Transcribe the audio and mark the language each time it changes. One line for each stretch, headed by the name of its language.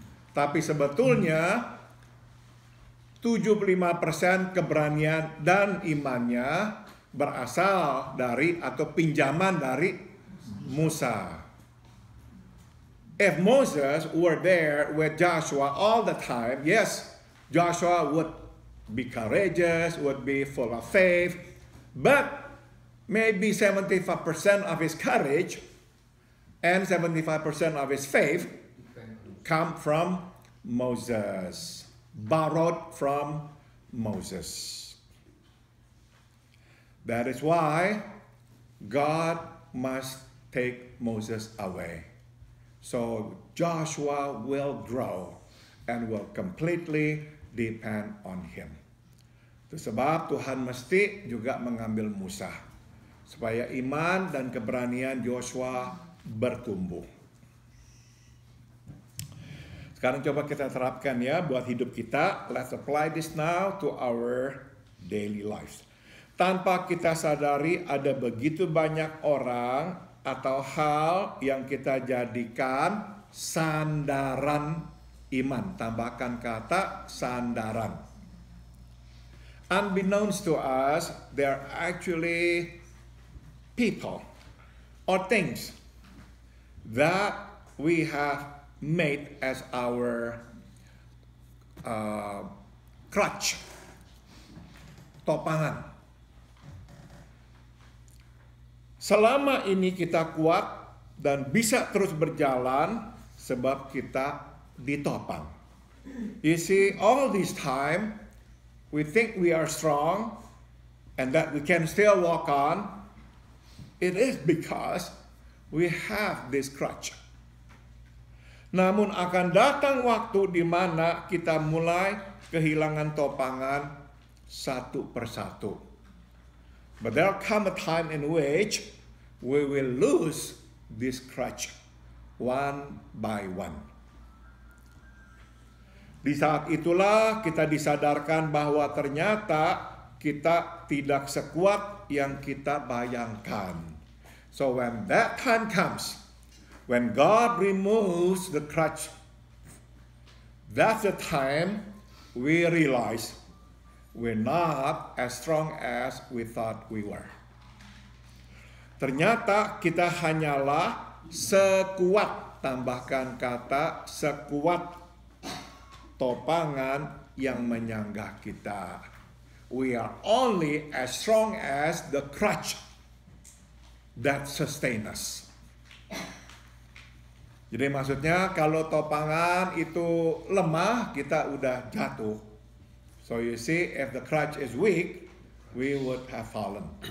Indonesian: Tapi sebetulnya 75% keberanian dan imannya berasal dari atau pinjaman dari Musa.
English: If Moses were there with Joshua all the time, yes, Joshua would be courageous, would be full of faith, but maybe 75% of his courage and 75% of his faith come from Moses, borrowed from Moses. That is why God must take Moses away. So Joshua will grow and will completely depend on him.
Indonesian: Itu sebab Tuhan mesti juga mengambil Musa, supaya iman dan keberanian Joshua bertumbuh. Sekarang coba kita terapkan ya buat hidup kita.
English: Let's apply this now to our daily lives.
Indonesian: Tanpa kita sadari ada begitu banyak orang atau hal yang kita jadikan sandaran iman. Tambahkan kata sandaran.
English: Unbeknownst to us, there are actually people or things that we have made as our crutch, topangan.
Indonesian: Selama ini kita kuat dan bisa terus berjalan sebab kita ditopang.
English: You see, all this time we think we are strong and that we can still walk on. It is because we have this crutch.
Indonesian: Namun akan datang waktu di mana kita mulai kehilangan topangan satu persatu.
English: But there'll come a time in which we will lose this crutch one by one.
Indonesian: Di saat itulah kita disadarkan bahwa ternyata kita tidak sekuat yang kita bayangkan.
English: So when that time comes, when God removes the crutch, that's the time we realize we're not as strong as we thought we were.
Indonesian: Ternyata kita hanyalah sekuat, tambahkan kata sekuat topangan yang menyanggah kita.
English: We are only as strong as the crutch that sustain us.
Indonesian: Jadi maksudnya kalau topangan itu lemah, kita udah jatuh.
English: So you see, if the crutch is weak, we would have fallen.